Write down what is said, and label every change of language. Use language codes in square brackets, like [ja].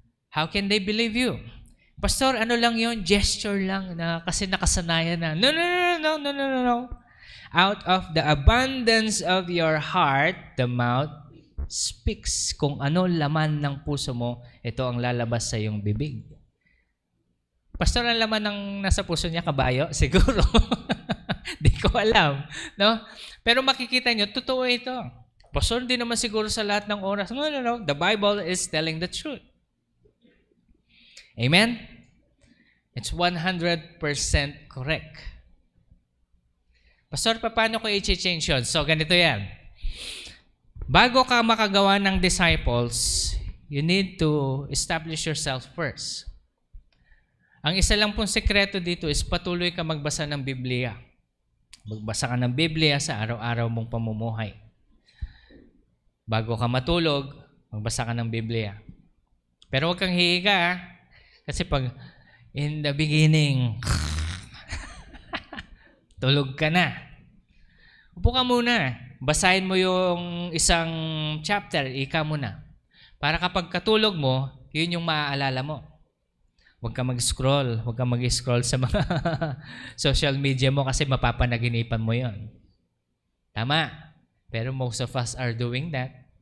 [en] How can they believe you? [tl] Pastor, ano lang yun? Gesture lang na kasi nakasanayan na. [en] No. Out of the abundance of your heart, the mouth speaks. [tl] Kung ano laman ng puso mo, ito ang lalabas sa iyong bibig. Pastor, ang laman ng nasa puso niya, kabayo? Siguro. Di ko alam. No? Pero makikita nyo, totoo ito. Pastor, hindi naman siguro sa lahat ng oras. [en] No. The Bible is telling the truth. Amen? It's 100% correct. [tl] Pastor, paano ko i-change yun? So, ganito yan. Bago ka makagawa ng disciples, [en] you need to establish yourself first. [tl] Ang isa lang pong sekreto dito is patuloy ka magbasa ng Biblia. Magbasa ka ng Biblia sa araw-araw mong pamumuhay. Bago ka matulog, magbasa ka ng Biblia. Pero huwag kang hihiga, kasi pag [en] in the beginning, [tl] tulog ka na. Upo ka muna. Basahin mo yung isang chapter, ika muna. Para kapag katulog mo, yun yung maaalala mo. Huwag ka mag-scroll. Huwag ka mag-scroll sa mga social media mo kasi mapapanaginipan mo yon. Tama. [en] Pero most of us are doing that.